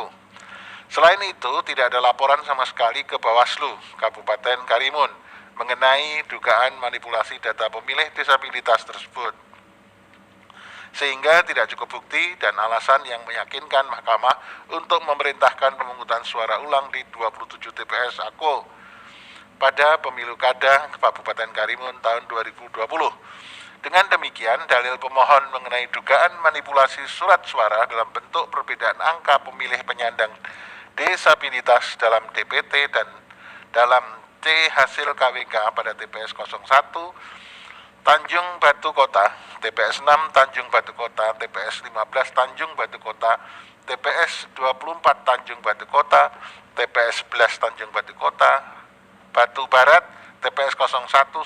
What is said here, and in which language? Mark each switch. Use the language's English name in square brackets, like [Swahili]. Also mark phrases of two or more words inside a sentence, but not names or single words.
[Indonesian] Selain itu, tidak ada laporan sama sekali ke Bawaslu Kabupaten Karimun mengenai dugaan manipulasi data pemilih disabilitas tersebut, sehingga tidak cukup bukti dan alasan yang meyakinkan mahkamah untuk memerintahkan pemungutan suara ulang di 27 TPS Aku pada pemilu kada Kabupaten Karimun tahun 2020. Dengan demikian, dalil pemohon mengenai dugaan manipulasi surat suara dalam bentuk perbedaan angka pemilih penyandang disabilitas dalam DPT dan dalam C hasil KWK pada TPS 01 Tanjung Batu Kota, TPS 6 Tanjung Batu Kota, TPS 15 Tanjung Batu Kota, TPS 24 Tanjung Batu Kota, TPS 11 Tanjung Batu Kota, Batu Barat, TPS 01